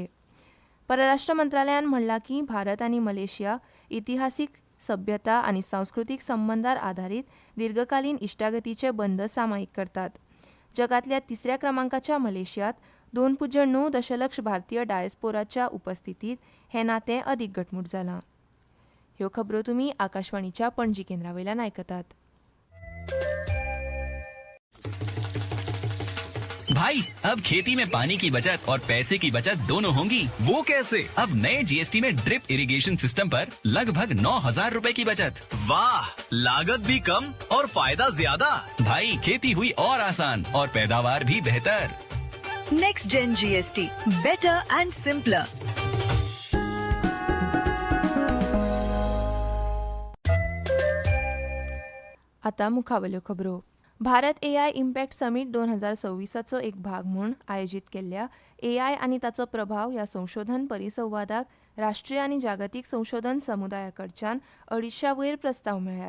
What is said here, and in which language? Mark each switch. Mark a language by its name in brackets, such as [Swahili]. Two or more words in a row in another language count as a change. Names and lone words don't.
[Konkani] परराष्ट्र मंत्रालयान म्हणलां की भारत आनी मलेशिया इतिहासीक, सभ्यता आनी सांस्कृतीक संबंदार आधारीत दीर्घकालीन इश्टागतीचे बंद सामायिक करतात. जगांतल्या 3ऱ्या क्रमांकाच्या मलेशियात 2.9 दशलक्ष भारतीय डायस्पोराच्या उपस्थितीत हें नातें अदीक घटमूट जालां. ह्यो खबरो तुमी आकाशवाणीच्या पणजी केंद्रावयल्यान आयकतात. [Hindi] भाई, अब खेती में पानी की बचत और पैसे की बचत दोनों होंगी। वो कैसे? अब नए जीएसटी में [English] drip irrigation system [Hindi] पर लगभग 9,000 रुपए की बचत। वाह, लागत भी कम और फायदा ज्यादा। भाई, खेती हुई और आसान और पैदावार भी बेहतर। [English] Next Gen GST, better and simpler. [Konkani] आतां मुखावल्यो खबरो. भारत एआय इम्पॅक्ट समीट 2026चो एक भाग म्हूण आयोजीत केल्ल्या एआय आनी ताचो प्रभाव ह्या संशोधन परिसंवादाक राष्ट्रीय आनी जागतीक संशोधन समुदाया कडच्यान 250 वयर प्रस्ताव मेळ्ळ्यात.